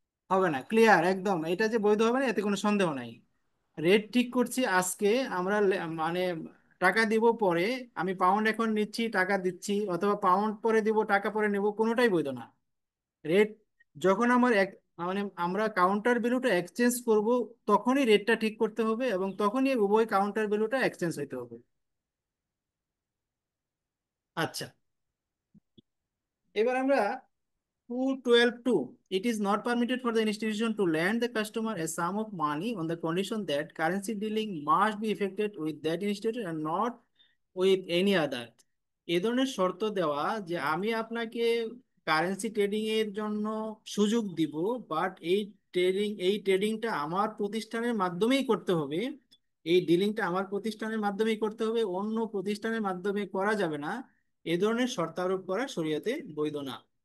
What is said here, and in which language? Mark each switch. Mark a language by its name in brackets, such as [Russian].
[Bangla] হবে না, ক্লিয়ার একদম, এটা যে বৈধ হবে না এতে কোনো সন্দেহ নাই। রেট ঠিক করছি আজকে, আমরা মানে টাকা দিব পরে, আমি পাউন্ড এখন নিচ্ছি টাকা দিচ্ছি, অথবা পাউন্ড পরে দিব টাকা পরে নেব, কোনোটাই বৈধ না। রেট যখন আমার এক মানে আমরা কাউন্টার ভ্যালুটা এক্সচেঞ্জ করব, তখনই রেটটা ঠিক করতে হবে এবং তখনই উভয় কাউন্টার ভ্যালুটা এক্সচেঞ্জ হইতে হবে। আচ্ছা, এবার আমরা [English] 212(2), it is not permitted for the institution to lend the customer a sum of money on the condition that currency dealing must be effected with that institution and not with any other. [Bangla] এ ধরনের শর্ত দেওয়া যে আমি আপনাকে currency trading এর জন্য সুযোগ দিব, বাট এই ট্রেডিংটা আমার প্রতিষ্ঠানের মাধ্যমেই করতে হবে, এই ডিলিংটা আমার প্রতিষ্ঠানের মাধ্যমেই করতে হবে, অন্য প্রতিষ্ঠানের মাধ্যমে করা যাবে না, এ ধরনের শর্ত আরোপ করা শরীয়তে বৈধ না।